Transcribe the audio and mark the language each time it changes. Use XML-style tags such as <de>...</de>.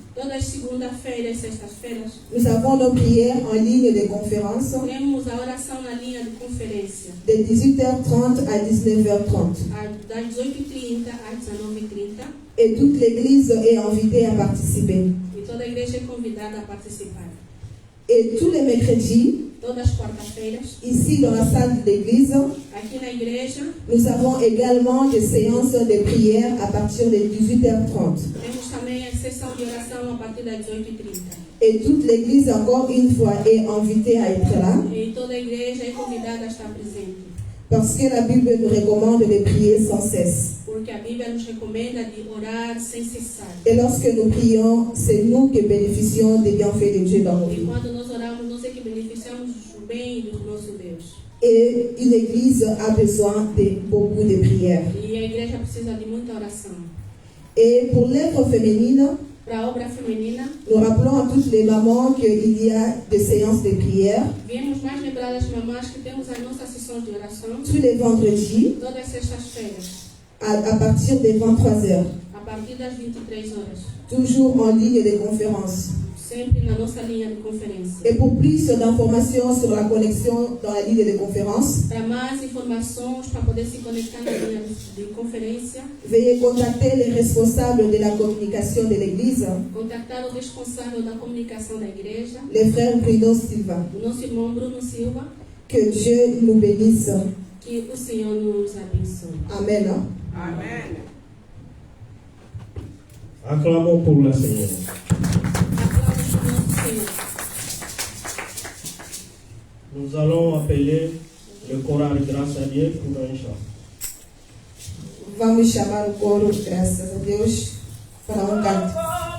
<pt>todas as segunda-feiras e sextas-feiras,</pt> <fr>nous avons nos prières en ligne de conférence</fr> <pt>temos a oração na linha de conferência,</pt> <fr>de 18h30 à 19h30.</fr> <pt>das 18h30 às 19h30,</pt> <fr>Et toute l'église est invitée à participer.</fr> <pt>e toda a igreja é convidada a participar.</pt> <fr>Et tous les mercredis,</fr> <pt>Todas as quarta-feiras,</pt> <fr>ici dans la salle de l'église,</fr> <pt>aqui na igreja,</pt> <fr>nous avons également des séances de prière à partir de 18h30.</fr> <pt>temos também a sessão de oração a partir das 18h30.</pt> <fr>Et toute l'église, encore une fois, est invitée à être là,</fr> <pt>E toda a igreja é convidada a estar presente,</pt> <fr>parce que la Bible nous recommande de prier sans cesse.</fr> <pt>porque a Bíblia nos recomenda de orar sem cessar.</pt> <fr>Et lorsque nous prions, c'est nous qui bénéficions des bienfaits de Dieu dans nos</fr> <pt>E quando nós oramos, nós é que beneficiamos do bem do nosso Deus.</pt> <fr>Et une église a besoin de beaucoup de prières.</fr> <pt>E a igreja precisa de muita oração.</pt> <fr>Et pour l'œuvre féminine,</fr> <pt>Para a obra feminina,</pt> <fr>nous rappelons à toutes les mamans qu'il y a des séances de prière</fr> <pt>viemos mais lembrar as mamães que temos as nossas sessões de oração</pt> <fr>tous les vendredis</fr> <pt>todas as sextas-feiras,</pt> <fr>à partir des 23h,</fr> <pt>a partir das 23 horas,</pt> <fr>toujours en ligne de conférence.</fr> <pt>sempre na nossa linha de conferência.</pt> <fr>Et pour plus d'informations sur la connexion dans la ligne de conférence,</fr> <pt>Para mais informações, para poder se conectar na linha de conferência,</pt> <fr>veuillez contacter les responsables de la communication de l'église,</fr> <pt>contactar o responsável da comunicação da igreja,</pt> <fr>les frères Bruno Silva.</fr> <pt>o nosso irmão Bruno Silva.</pt> <fr>Que Dieu nous bénisse.</fr> <pt>Que o Senhor nos abençoe.</pt> <fr>Amen.</fr> <pt>Amém.</pt> <fr>Acclamons pour la Seigneur.</fr> <pt>Aplausos para o nosso Senhor.</pt> <fr>Nous allons appeler le choral Grâce à Dieu pour un chant.</fr> <pt>Vamos chamar o coro, graças a Deus, para um canto.</pt>